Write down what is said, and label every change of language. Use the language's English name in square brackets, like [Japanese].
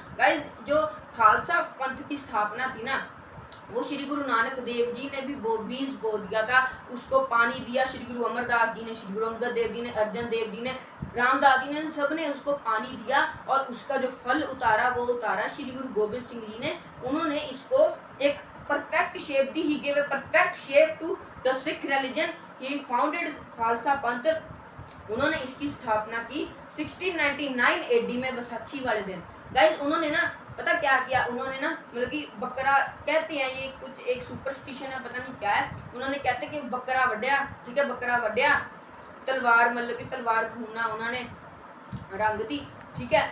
[Hindi] Guys जो खालसा पंथ की स्थापना थी ना, वो श्री गुरु नानक देव जी ने भी बीज बो दिया था, उसको पानी दिया, श्री गुरु अमरदास जी ने, श्री गुरु अंगद देव जी ने, अर्जन देव जी ने, रामदास जी ने, सब ने उसको पानी दिया और उसका जो फल उतारा वो उतारा श्री गुरु गोविंद सिंह जी ने। उन्होंने इसको एक perfect shape the, [English] he gave a perfect shape to the Sikh religion, he founded Khalsa Panth. [Hindi] उन्होंने इसकी स्थापना की 1699 AD में बैसाखी वाले दिन। गाइस उन्होंने ना पता क्या किया, उन्होंने ना मतलब कि बकरा कहते हैं, ये कुछ एक सुपरस्टिशन है, पता नहीं क्या है, उन्होंने कहते कि बकरा वड्या, ठीक है, बकरा वड्या, तलवार मतलब कि तलवार घूमना उन्होंने रंग दी, ठीक है।